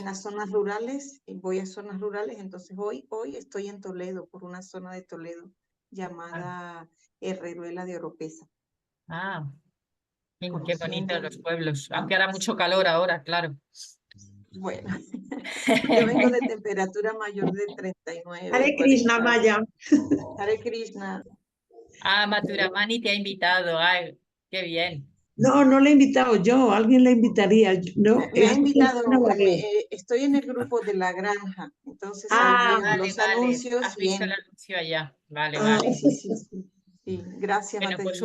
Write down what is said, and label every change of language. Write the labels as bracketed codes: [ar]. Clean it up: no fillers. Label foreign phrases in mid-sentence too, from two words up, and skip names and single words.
[es] en las zonas rurales, y voy a zonas rurales, entonces hoy estoy en Toledo, por una zona de Toledo, llamada Herreruela de Oropesa. Ah, qué Conociendo bonitos los el- pueblos. Aunque hará mucho calor ahora, claro. Bueno, yo vengo de temperatura mayor de 39. [sa] Hare Krishna, [es] 40. Maya. [sa] Hare Krishna. [es] Ah, Maturamani te ha invitado. Ay, qué bien. No, no le he invitado yo, alguien le invitaría. No, Me ha es invitado, no la veo. estoy en el grupo de La Granja, entonces ahí Ah, veo Vale, los vale. anuncios Has y visto el entro. anuncio allá. Vale, Ah, vale. Sí, sí, sí, sí. Sí, gracias, Bueno, pues